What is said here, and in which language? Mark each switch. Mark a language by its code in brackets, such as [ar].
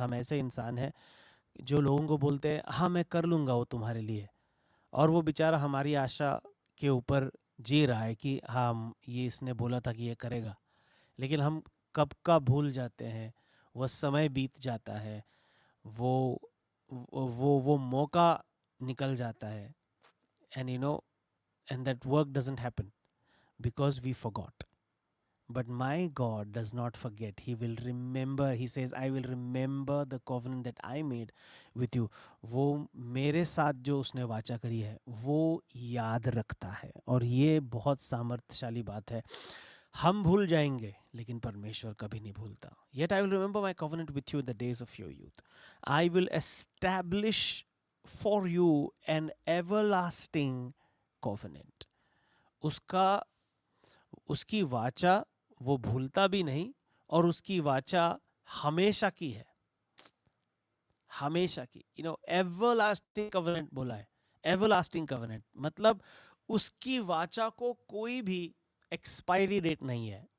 [hi] हम ऐसे इंसान हैं जो लोगों को बोलते हैं, हाँ मैं कर लूँगा वो तुम्हारे लिए, और वो बेचारा हमारी आशा के ऊपर जी रहा है कि हाँ ये इसने बोला था कि ये करेगा, लेकिन हम कब का भूल जाते हैं. वो समय बीत जाता है, वो वो मौका निकल जाता है, [en] And that work doesn't happen because we forgot. But my God does not forget. He will remember. He says, I will remember the covenant that I made with you. [hi] वो मेरे साथ जो उसने वाचा करी है वो याद रखता है, और ये बहुत सामर्थ्यशाली बात है. हम भूल जाएंगे लेकिन परमेश्वर कभी नहीं भूलता. [en] Yet I will remember my covenant with you in the days of your youth. I will establish for you an everlasting covenant. [hi] उसकी वाचा वो भूलता भी नहीं, और उसकी वाचा हमेशा की है, हमेशा की. एवरलास्टिंग कवेनेंट बोला है. एवरलास्टिंग कवेनेंट मतलब उसकी वाचा को कोई भी एक्सपायरी डेट नहीं है.